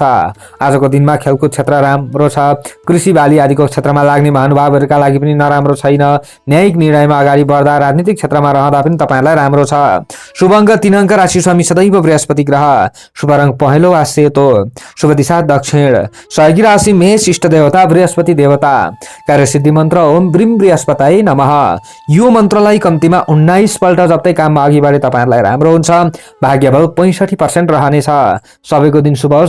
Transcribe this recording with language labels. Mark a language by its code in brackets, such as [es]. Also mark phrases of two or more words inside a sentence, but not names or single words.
[ne] आजको दिनमा खेलकुद क्षेत्र राम्रो छ। कृषि बाली आदिको क्षेत्रमा लाग्ने महानुभावहरूका लागि पनि नराम्रो छैन। न्यायिक निर्णयमा अगाडि बढ्दा राजनीतिक क्षेत्रमा रहँदा पनि तपाईँहरूलाई राम्रो छ। शुभ अङ्क 3 अङ्क, राशि स्वामी सदैव बृहस्पति ग्रह, शुभ रङ पहेँलो सेतो, शुभ दिशा दक्षिण, सहयोगी राशि मेष, इष्ट देवता बृहस्पति देवता, कार्यसिद्धि मन्त्र [sa] ओम ब्रीम बृहस्पताय नमः। [ne] यो मन्त्रलाई कम्तीमा 19 पल्ट जप्दै काममा अघि बढे तपाईँहरूलाई राम्रो हुन्छ। भाग्य बल 65% रहनेछ। सबैको दिन शुभ होस्।